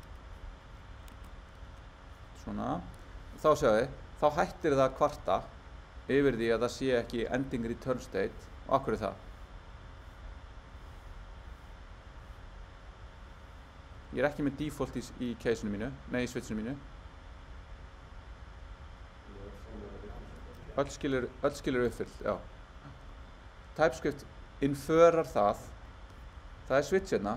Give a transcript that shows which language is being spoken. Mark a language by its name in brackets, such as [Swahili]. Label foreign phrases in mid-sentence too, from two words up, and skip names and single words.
[Icelandic] svona, þá sjáum við, þá hættir það að kvarta yfir því að það sé ekki [English] ending return state. [Icelandic] Og af hverju er það? Ég er ekki með default í caseinu mínu, nei, í switchinu mínu. Öll skilur uppfyllt, já. TypeScript inferar það er switch hérna.